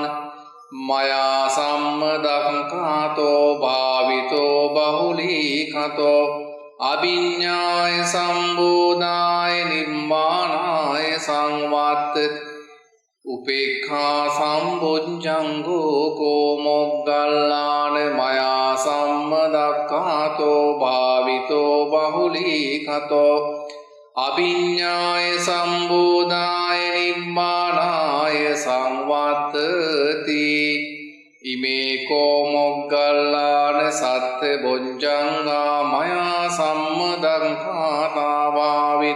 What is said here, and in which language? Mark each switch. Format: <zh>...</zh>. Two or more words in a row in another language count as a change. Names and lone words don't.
<pi>මයා සම්මදක්ඛාතෝ භාවිතෝ බහුලීකතෝ අභිඤ්ඤාය සම්බෝධාය නිබ්බානාය සංවත්තති උපේක්ඛා සම්බොච්චංගෝ කෝ මොග්ගල්ලාන මයා සම්මදක්ඛාතෝ භාවිතෝ බහුලීකතෝ අභිඤ්ඤාය සම්බෝධාය නිබ්බානාය සංවත්තති ඉමේ කෝ මොග්ගල්ලාන සත්ත බොච්චංගා මයා සම්මදක්ඛාතා</pi>